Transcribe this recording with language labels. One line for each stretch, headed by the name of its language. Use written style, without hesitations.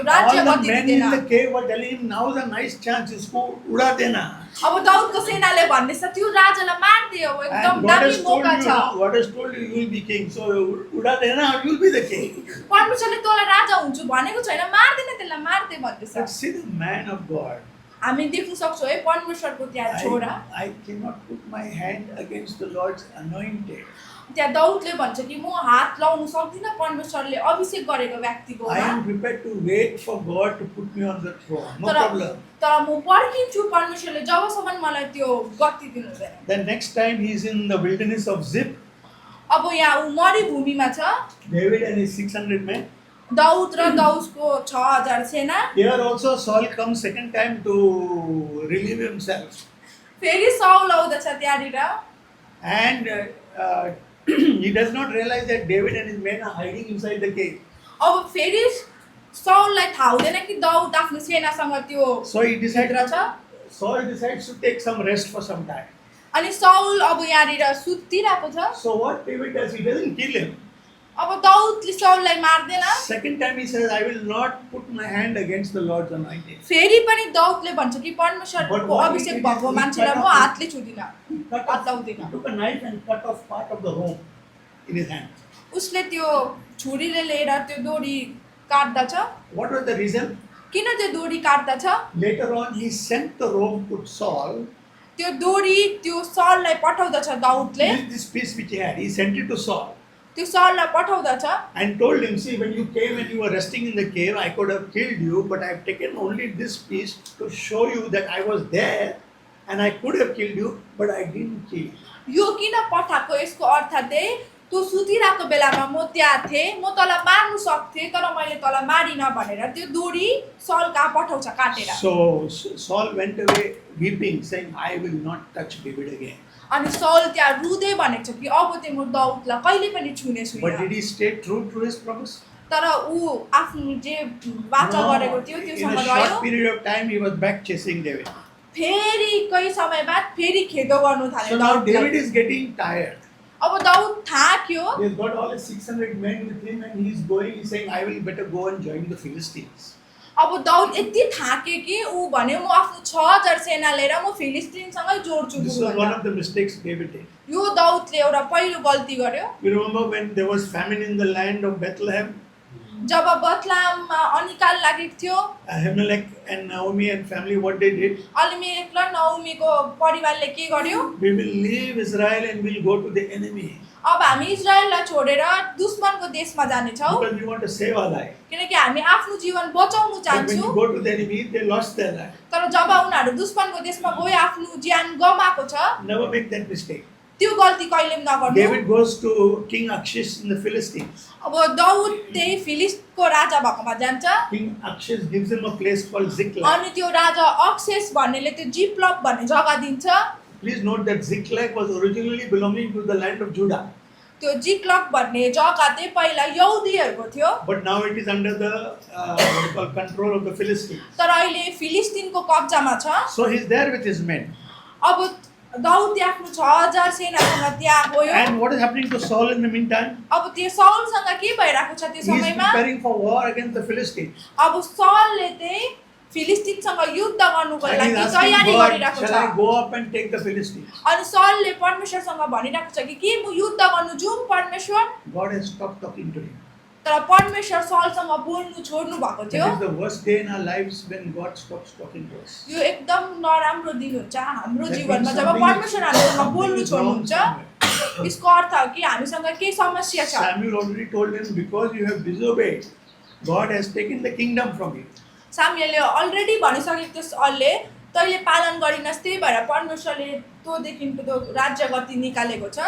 English: All
Nepali: राज्य
English: the
Nepali: गति
English: men in
Nepali: दिँदैन
English: the cave were telling him, now is a nice chance,
Hindi: इसको उड़ा देना.
Nepali: अब दाउदको सेनाले भन्दैछ त्यो राजालाई मार्दियो एकदम
English: And God दामी has told you,
Nepali: मौका छ
English: now, God has told you, you will be king. So
Hindi: उड़ा देना,
English: you will be the king.
Nepali: परमेश्वरले तँलाई राजा हुन्छु भनेको छैन मार्दैन त्यसलाई मार्दै भन्दैछ
English: But see the man of God.
Nepali: हामी देख्न सक्छौँ है परमेश्वरको त्यहाँ छोरा
English: I cannot put my hand against the Lord's anointed.
Nepali: त्यहाँ दाउदले भन्छ कि म हात लाउन सक्दिनँ परमेश्वरले अभिषेक गरेको व्यक्तिको
English: I am prepared to wait for God to put me on the throne. No
Nepali: तर
English: problem.
Nepali: तर म पर्खिन्छु परमेश्वरले जबसम्म मलाई त्यो गति दिनु हुँदैन
English: Then next time he is in the wilderness of Ziph,
Nepali: अब यहाँ ऊ मरुभूमिमा छ
English: David and his 600 men.
Nepali: Daud र दाउदको 6000 सेना
English: Here also Saul comes second time to relieve himself.
Nepali: फेरि साउल आउँदछ त्यहाँनिर
English: And he does not realize that David and his men are hiding inside the cave.
Nepali: अब फेरि साउललाई थाहा हुँदैन कि दाउद आफ्नो सेनासँग त्यो
English: So he
Nepali: भित्र
English: decides,
Nepali: छ
English: Saul decides to take some rest for some time.
Nepali: अनि साउल अब यहाँनिर सुतिरहेको छ
English: So what David does, he doesn't kill him.
Nepali: अब दाउदले साउललाई मार्दैन।
English: Second time he says, I will not put my hand against the Lord's anointed.
Nepali: फेरि पनि दाउदले भन्छ कि
English: But
Nepali: परमेश्वरको
English: what he
Nepali: अभिषेक
English: did
Nepali: भएको
English: is he
Nepali: मान्छेलाई
English: cut
Nepali: म
English: off
Nepali: हातले छुदिन,
English: He cut
Nepali: हात
English: off,
Nepali: लाउँदिन।
English: he took a knife and cut off part of the rope in his hand.
Nepali: उसले त्यो छुरीले लिएर त्यो डोरी काट्दछ।
English: What was the reason?
Nepali: किन त्यो डोरी काट्दछ?
English: Later on, he sent the rope to Saul.
Nepali: त्यो डोरी त्यो साउललाई पठाउँदछ दाउदले,
English: This piece which he had, he sent it to Saul
Nepali: त्यो साउललाई पठाउँदछ
English: and told him, see, when you came and you were resting in the cave, I could have killed you, but I've taken only this piece to show you that I was there and I could have killed you, but I didn't kill you.
Nepali: यो किन पठाएको यसको अर्थ चाहिँ तँ सुतिरहेको बेलामा म त्यहाँ थिएँ, म तँलाई मार्नु सक्थेँ तर मैले तँलाई मारिनँ भनेर त्यो डोरी साउल कहाँ पठाउँछ काटेर।
English: So Saul went away weeping, saying, I will not touch David again.
Nepali: अनि साउल त्यहाँ रुँदै भनेको छ कि अब चाहिँ म दाउदलाई कहिले पनि छुने
English: But did
Nepali: छुइनँ।
English: he stay true to his promise?
Nepali: तर ऊ आफ्नो जे वाचा गरेको थियो
English: In
Nepali: त्योसँग
English: a
Nepali: रह्यो।
English: short period of time, he was back chasing David.
Nepali: फेरि केही समय बाद फेरि खेदो गर्नु
English: So
Nepali: थाल्यो
English: now David
Nepali: दाउदलाई।
English: is getting tired.
Nepali: अब दाउद थाक्यो,
English: He has got all his 600 men with him and he's going, he's saying, I will better go and join the Philistines.
Nepali: अब दाउद यति थाक्यो कि ऊ भन्यो म आफ्नो 6000 सेना लिएर म फिलिस्टिनसँगै जोड्छु
English: This was one
Nepali: भन्दा।
English: of the mistakes David did.
Nepali: यो दाउदले एउटा पहिलो गल्ती गर्यो।
English: You remember when there was famine in the land of Bethlehem?
Nepali: जब बतलाममा अनिकाल लागेको थियो,
English: Ahimelech and Naomi and family, what they did?
Nepali: अलिमेलेक र नौमीको परिवारले के गर्यो?
English: We will leave Israel and we'll go to the enemy.
Nepali: अब हामी इजरायललाई छोडेर दुश्मनको देशमा जानेछौँ
English: Because we want to save our life.
Nepali: किनकि हामी आफ्नो जीवन बचाउनु
English: But when
Nepali: चाहन्छौँ।
English: you go to the enemy, they lost their life.
Nepali: तर जब उनीहरू दुश्मनको देशमा गयो आफ्नो ज्यान गमाएको छ,
English: Never make that mistake.
Nepali: त्यो गल्ती कहिले पनि नगर्नु।
English: David goes to King Achish in the Philistines.
Nepali: अब दाउद त्यही फिलिस्टको राजा भएकोमा जान्छ
English: King Achish gives him a place called Ziklag.
Nepali: अनि त्यो राजा अक्सेस भन्नेले त्यो जिप्लप भन्ने जग्गा दिन्छ।
English: Please note that Ziklag was originally belonging to the land of Judah.
Nepali: त्यो जिक्लक भन्ने जग्गा चाहिँ पहिला यहुदीहरूको थियो,
English: But now it is under the what you call control of the Philistines.
Nepali: तर अहिले फिलिस्टिनको कब्जामा छ।
English: So he's there with his men.
Nepali: अब दाउद आफ्नो 6000 सेनासँग त्यहाँ गयो।
English: And what is happening to Saul in the meantime?
Nepali: अब त्यो साउलसँग के भइरहेको छ त्यो
English: He is
Nepali: समयमा?
English: preparing for war against the Philistines.
Nepali: अब साउलले चाहिँ फिलिस्टिनसँग युद्ध गर्नुको
English: And
Nepali: लागि
English: he's
Nepali: तयारी
English: asking God,
Nepali: गरिरहेको
English: shall
Nepali: छ।
English: I go up and take the Philistines?
Nepali: अनि साउलले परमेश्वरसँग भनिरहेको छ कि के म युद्ध गर्नु जाऊँ परमेश्वर?
English: God has stopped talking to him.
Nepali: तर परमेश्वर साउलसँग बोल्नु छोड्नु भएको थियो।
English: That is the worst day in our lives when God stops talking to us.
Nepali: यो एकदम नराम्रो दिन हुन्छ हाम्रो
English: That
Nepali: जीवनमा
English: means
Nepali: जब
English: something
Nepali: परमेश्वर हामीसँग बोल्नु
English: is wrong
Nepali: छोड्नुहुन्छ।
English: somewhere.
Nepali: यसको अर्थ हो कि हामीसँग केही समस्या छ।
English: Samuel already told him, because you have disobeyed, God has taken the kingdom from you.
Nepali: सामुएलले already भनिसकेको थियो साउलले तैँले पालन गरिनस् त्यही भएर परमेश्वरले तँदेखिको त्यो राज्य गति निकालेको छ।